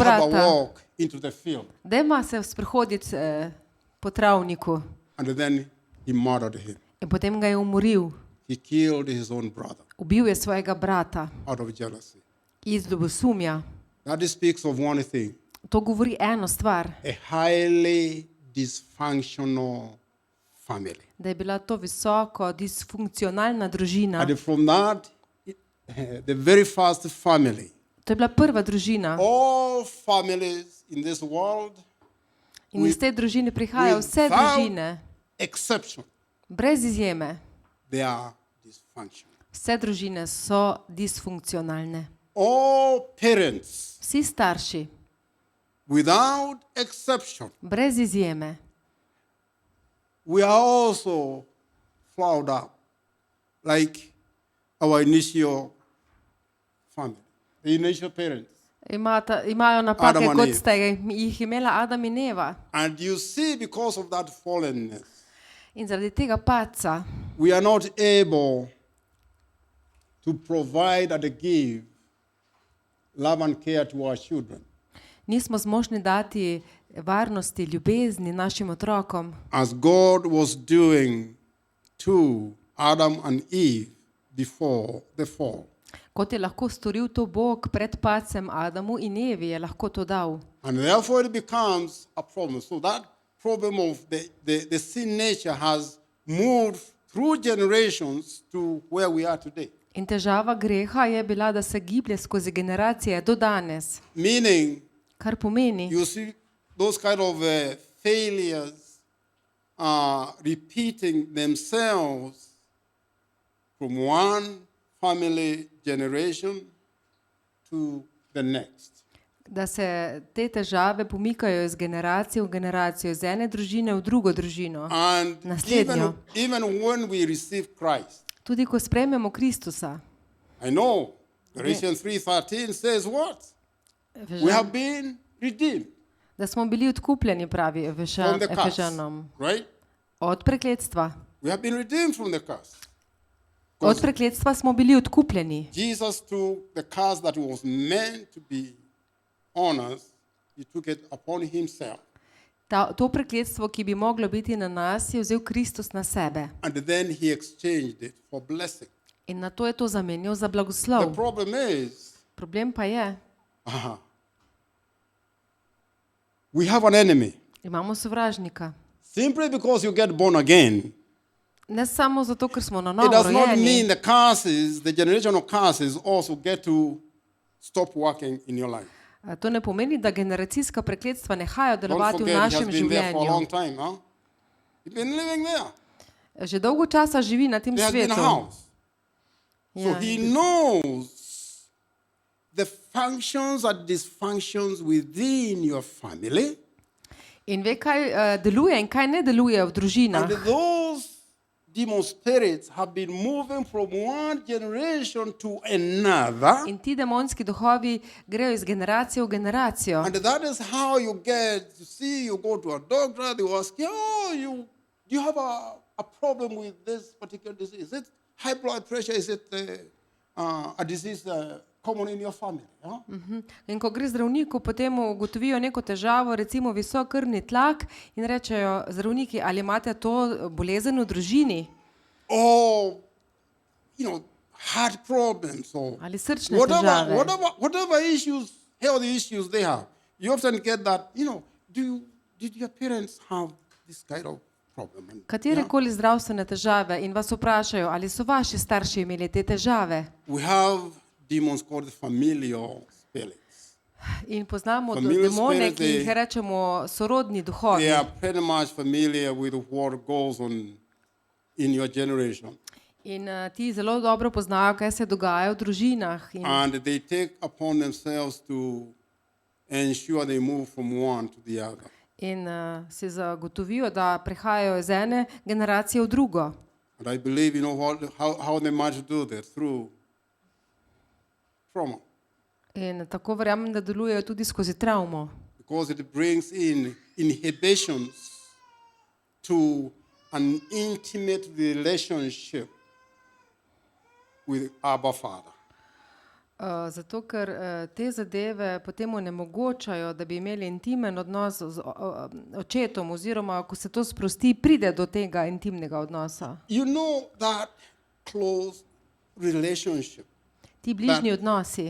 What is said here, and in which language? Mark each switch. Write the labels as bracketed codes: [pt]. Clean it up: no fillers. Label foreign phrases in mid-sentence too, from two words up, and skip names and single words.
[en] Let's have a [sl] brata. [en] walk into the field. [sl] Dajma se sprehoditi po travniku. [en] And then he murdered him. [sl] In potem ga je umoril. [en] He killed his own brother [sl] Ubil je svojega brata [en] out of jealousy. [sl] iz ljubosumja. [en] That speaks of one thing, [sl] To govori eno stvar, [en] a highly dysfunctional family. [sl] da je bila to visoko disfunkcionalna družina. [en] And from that, the very first family, [sl] To je bila prva družina. [en] all families in this world, [sl] In iz te družine prihajajo vse družine, [en] exception, [sl] brez izjeme. [en] they are dysfunctional. [sl] Vse družine so disfunkcionalne. [en] All parents, [sl] Vsi starši, [en] without exception, [sl] brez izjeme, [en] we are also flawed up, like our initial family, the initial parents. [sl] imajo napake, [en] Adam and [sl] kot [en] Eve. [sl] ste jih imela Adam in Eva. [en] And you see, because of that fallenness, [sl] In zaradi tega padca [en] we are not able to provide and give love and care to our children [sl] nismo zmožni dati varnosti, ljubezni našim otrokom, [en] as God was doing to Adam and Eve before the fall. [sl] Kot je lahko storil to Bog pred padcem Adamu in Evi, je lahko to dal. [en] And therefore it becomes a problem. So that problem of the sin nature has moved through generations to where we are today. [sl] In težava greha je bila, da se giblje skozi generacije do danes. [en] Meaning, [sl] Kar pomeni, [en] you see those kind of failures repeating themselves from one family generation to the next. [sl] da se te težave pomikajo iz generacije v generacijo, iz ene družine v drugo družino. [en] And [sl] Naslednjo. [en] even when we receive Christ, [sl] Tudi ko sprejmemo Kristusa. [en] I know Galatians 3:13 says what? We have been redeemed [sl] Da smo bili odkupljeni, pravi [en] from the curse, [sl] Efežanom. [en] right? [sl] Od prekletstva. [en] We have been redeemed from the curse. [sl] Od prekletstva smo bili odkupljeni. [en] Jesus took the curse that was meant to be on us, he took it upon himself. [sl] To prekletstvo, ki bi moglo biti na nas, je vzel Kristus na sebe. [en] And then he exchanged it for blessing. [sl] In na to je to zamenjal za [en] The [sl] blagoslov. [en] problem is, [sl] Problem pa je, [en] we have an enemy. [sl] imamo sovražnika. [en] Simply because you get born again, [sl] Ne samo zato, ker smo na [en] it [sl] novo [en] does not mean [sl] rojeni. [en] the curses, the generational curses also get to stop working in your life. [sl] To ne pomeni, da generacijska prekletstva nehajo [en] Don't [sl] delovati v [en] forget, he has [sl] našem [en] been there for a long [sl] življenju. [en] time, huh? He's been living there. [sl] Že dolgo časa živi na tem [en] He has been a [sl] svetu. [en] house. So [sl] Ja. [en] he knows the functions and dysfunctions within your family. [sl] In ve, kaj deluje in kaj ne deluje v družinah. [en] And those demon spirits have been moving from one generation to another. [sl] In ti demonski duhovi grejo iz generacije v generacijo. [en] And that is how you get to see, you go to a doctor, they will ask you, you have a problem with this particular disease. Is it high blood pressure? Is it a disease common in your family? Huh? [sl] In ko gre zdravniku, potem ugotovijo neko težavo, recimo visok krvni tlak in rečejo zdravniki, ali imate to bolezen v družini [en] Or, heart problems or [sl] ali srčne težave. [en] whatever issues, healthy issues they have. You often get that, did your parents have this kind of problem? And, [sl] Katerekoli zdravstvene težave in vas vprašajo, ali so vaši starši imeli te težave. [en] we have demons called familial spirits. [sl] In poznamo [en] Familiar [sl] demone, [en] spirit, [sl] ki jih rečemo sorodni duhovi. [en] They are pretty much familiar with what goes on in your generation. [sl] In ti zelo dobro poznajo, kaj se dogaja v družinah. In [en] And they take upon themselves to ensure they move from one to the other. [sl] si zagotovijo, da prehajajo iz ene generacije v drugo. [en] And I believe, how they might do that through trauma. [sl] In tako verjamem, da delujejo tudi skozi travmo. [en] Because it brings in inhibitions to an intimate relationship with Abba Father. [sl] Zato, ker te zadeve potem onemogočajo, da bi imeli intimen odnos z očetom, oziroma ko se to sprosti, pride do tega intimnega odnosa. [en] You know that close relationship. [sl] Ti bližnji odnosi.